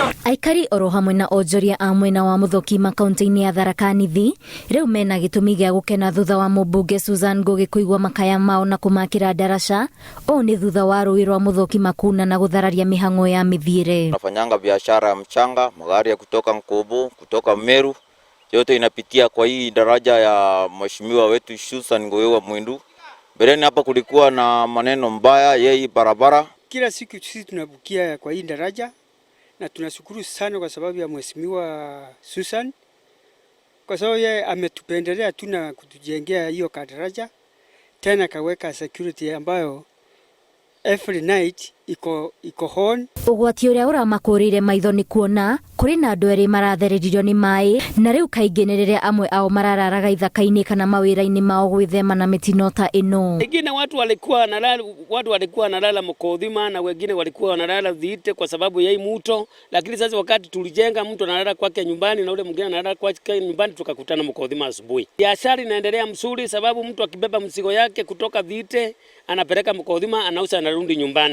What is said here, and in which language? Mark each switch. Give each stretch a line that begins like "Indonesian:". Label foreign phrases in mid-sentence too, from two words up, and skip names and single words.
Kikuyu: Aikari oro hamwe na onjoria a mwena wa Muthokima kaunti-ini ya Tharaka Nithi riu mena gitumi gia gukena thutha wa mubunge Susan Ngugi kuigwa makaya mao na kumakira daraca o ni thutha wa rui rwa Muthokima kuna na guthararia mihango ya mithiire.
Swahili: Tunafanyanga biashara ya mchanga, magari ya kutoka Nkobo, kutoka Meru, yote inapitia kwa hii daraja ya mheshimiwa wetu Susan Ngugi wa Mwindu. Mbeleni hapa kulikuwa na maneno mbaya yeye barabara. Kila siku sisi tunabukia kwa hii daraja na tunashukuru sana kwa sababu ya mheshimiwa Susan, kwa sababu yeye ametupendelea tu na kutujengea hiyo daraja, tena kaweka security ambayo
English: every night
Swahili: iko hon.
Kikuyu: Ugwati uria uramakurire maitho ni kuona kuri na andu eri maratheririo ni mai na riu kaingi ni riria amwe ao marararaga ithaka-ini kana mawira-ini mao gwithema na mitino ta ino.
Swahili: Wengine watu walikuwa wanalala Mukothima na wengine walikuwa wanalala Thite kwa sababu ya hii mto, lakini sasa wakati tulijenga mtu analala kwake nyumbani na ule mwingine analala kwake nyumbani, tukakutana Mukothima asubuhi. Biashara inaendelea mzuri sababu mtu akibeba mzigo yake kutoka Thite anapeleka Mukothima, anauza, anarudi nyumbani.